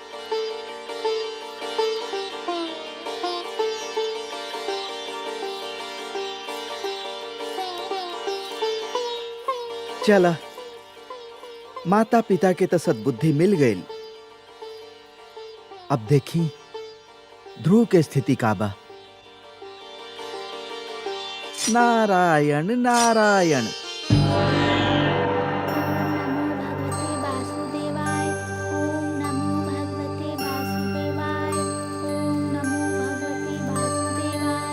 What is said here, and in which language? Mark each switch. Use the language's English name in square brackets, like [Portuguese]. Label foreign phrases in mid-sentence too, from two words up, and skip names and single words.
[Bhojpuri] चला, माता पिता के तो सद्बुद्धि मिल गई। अब देखी ध्रुव के स्थिति का बा। नारायण नारायण। [Sanskrit] नमो भगवते वासुदेवाय। ओम नमो भगवते वासुदेवाय।